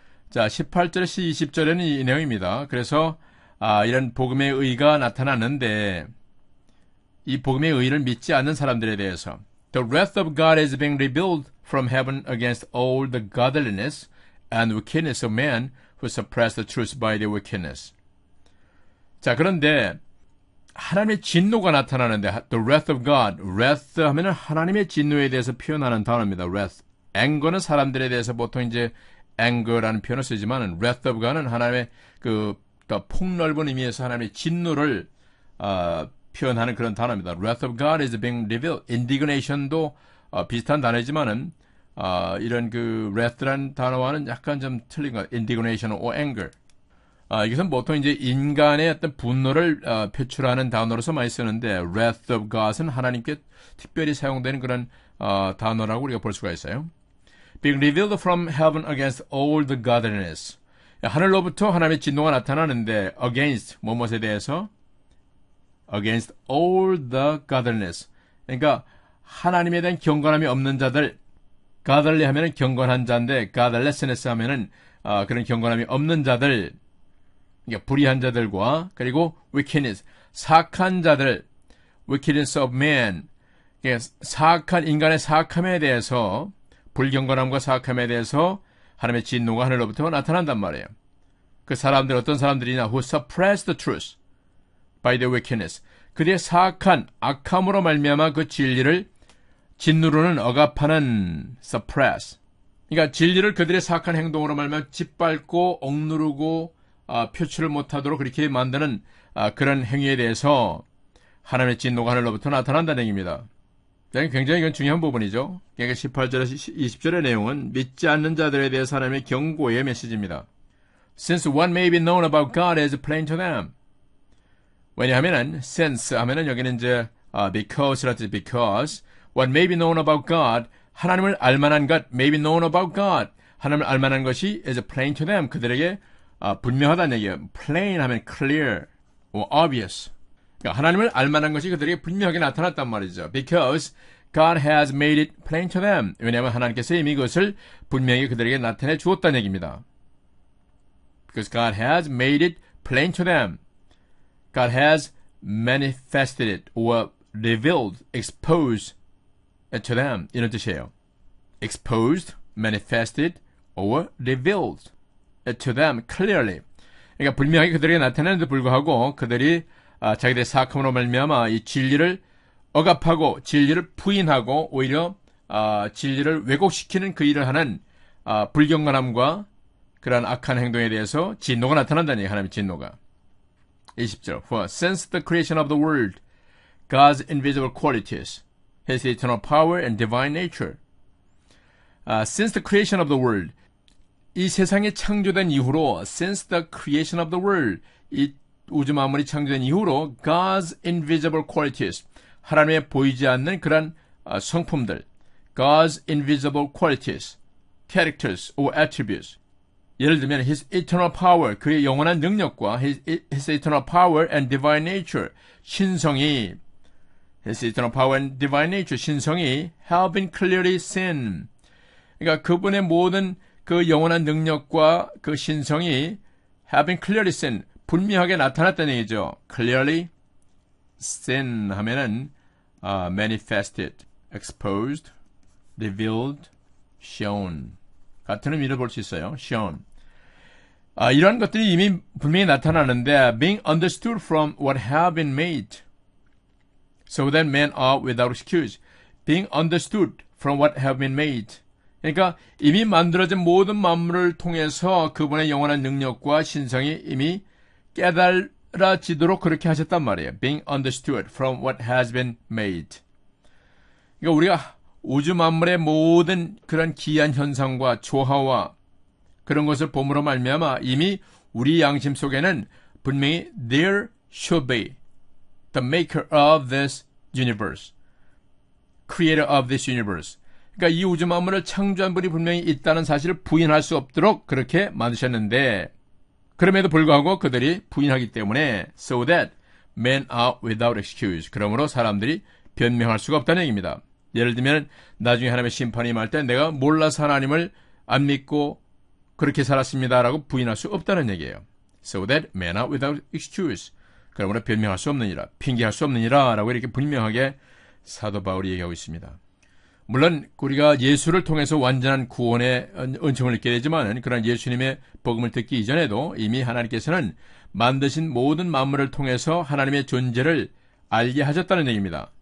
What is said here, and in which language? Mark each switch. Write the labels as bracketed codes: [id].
[ko] 자, 18절에서 20절에는 이 내용입니다. 그래서 이런 복음의 의가 나타났는데 이 복음의 의를 믿지 않는 사람들에 대해서 [en] The wrath of God is being revealed from heaven against all the godliness and wickedness of man who suppress the truth by their wickedness. [ko] 자, 그런데 하나님의 진노가 나타나는데 [en] The wrath of God, [ko] wrath 하면은 하나님의 진노에 대해서 표현하는 단어입니다. [en] wrath. [ko] anger는 사람들에 대해서 보통 이제 anger라는 표현을 쓰지만 [en] wrath of God [ko] 은 하나님의 더 폭넓은 의미에서 하나님의 진노를 표현하는 그런 단어입니다. [en] wrath of God is being revealed. [ko] indignation도 비슷한 단어이지만은 이런 wrath라는 단어와는 약간 좀 틀린 것 같아요. [en] indignation or anger. [ko] 이것은 보통 이제 인간의 어떤 분노를 표출하는 단어로서 많이 쓰는데 [en] wrath of God [ko] 은 하나님께 특별히 사용되는 그런 단어라고 우리가 볼 수가 있어요. [en] Being revealed from heaven against all the godliness. [ko] 하늘로부터 하나님의 진노가 나타나는데 against 무엇에 대해서 [en] against all the godliness. [ko] 그러니까 하나님에 대한 경건함이 없는 자들. godly 하면은 경건한 자인데 godlessness 하면은 그런 경건함이 없는 자들. 그러니까 불의한 자들과 그리고 wickedness, 사악한 자들, [en] wickedness of man, [ko] 그러니까 사악한 인간의 사악함에 대해서 불경건함과 사악함에 대해서 하나님의 진노가 하늘로부터 나타난단 말이에요. 그 사람들 어떤 사람들이냐? [en] who suppress the truth by their wickedness. [ko] 그들의 사악한 악함으로 말미암아 그 진리를 진노로는 억압하는 suppress. 그러니까 진리를 그들의 사악한 행동으로 말미암아 짓밟고 억누르고 표출을 못하도록 그렇게 만드는 그런 행위에 대해서 하나님의 진노가 하늘로부터 나타난다는 얘기입니다. 굉장히 이건 중요한 부분이죠. 그러니까 18절에서 20절의 내용은 믿지 않는 자들에 대해서 하나님의 경고의 메시지입니다. [en] Since what may be known about God is plain to them. [ko] 왜냐하면은 [en] since [ko] 하면은 여기는 이제 [en] because라 뜻 because what may be known about God [ko] 하나님을 알만한 것 [en] may be known about God [ko] 하나님을 알만한 것이 [en] is plain to them [ko] 그들에게 분명하다는 얘기예요. [en] plain 하면 clear or obvious. [ko] 그러니까 하나님을 알만한 것이 그들에게 분명하게 나타났단 말이죠. [en] Because God has made it plain to them. [ko] 왜냐하면 하나님께서 이미 그것을 분명히 그들에게 나타내 주었다는 얘기입니다. [en] Because God has made it plain to them. God has manifested it or revealed, exposed to them. [ko] 이런 뜻이에요. [en] Exposed, manifested, or revealed to them clearly. [ko] 그러니까 분명하게 그들에게 나타내는데 불구하고 그들이 자기들의 사악함으로 말미암아 이 진리를 억압하고 진리를 부인하고 오히려 진리를 왜곡시키는 그 일을 하는 불경건함과 그러한 악한 행동에 대해서 진노가 나타난다는 얘기예요. 하나님의 진노가. [en] 20절 For since the creation of the world, God's invisible qualities, His eternal power and divine nature. Since the creation of the world, [ko] 이 세상이 창조된 이후로 [en] since the creation of the world, [ko] 이 우주 만물이 창조된 이후로 [en] God's invisible qualities, [ko] 하나님의 보이지 않는 그런 성품들, [en] God's invisible qualities, characters or attributes. 예를 들면 His eternal power, [ko] 그의 영원한 능력과 [en] His eternal power and divine nature, 신성이 His eternal power and divine nature, 신성이 have been clearly seen. [ko] 그러니까 그분의 모든 그 영원한 능력과 그 신성이 [en] have been clearly seen, [ko] 분명하게 나타났다는 얘기죠. clearly seen 하면은 [en] manifested, exposed, revealed, shown [ko] 같은 의미를 볼 수 있어요. [en] shown. [ko] 이러한 것들이 이미 분명히 나타나는데 [en] being understood from what have been made so that men are without excuse. being understood from what have been made. [ko] 그러니까 이미 만들어진 모든 만물을 통해서 그분의 영원한 능력과 신성이 이미 깨달아지도록 그렇게 하셨단 말이에요. [en] being understood from what has been made. [ko] 그러니까 우리가 우주 만물의 모든 그런 기이한 현상과 조화와 그런 것을 봄으로 말미암아 이미 우리 양심 속에는 분명히 [en] there should be the maker of this universe, [ko] creator of this universe. 그러니까 이 우주 만물을 창조한 분이 분명히 있다는 사실을 부인할 수 없도록 그렇게 만드셨는데 그럼에도 불구하고 그들이 부인하기 때문에 [en] so that men are without excuse. [ko] 그러므로 사람들이 변명할 수가 없다는 얘기입니다. 예를 들면 나중에 하나님의 심판이 임할 때 내가 몰라서 하나님을 안 믿고 그렇게 살았습니다라고 부인할 수 없다는 얘기예요. [en] So that man out without excuse. [ko] 그러므로 변명할 수 없느니라, 핑계할 수 없느니라 라고 이렇게 분명하게 사도 바울이 얘기하고 있습니다. 물론 우리가 예수를 통해서 완전한 구원의 은총을 얻게 되지만 그런 예수님의 복음을 듣기 이전에도 이미 하나님께서는 만드신 모든 만물을 통해서 하나님의 존재를 알게 하셨다는 얘기입니다.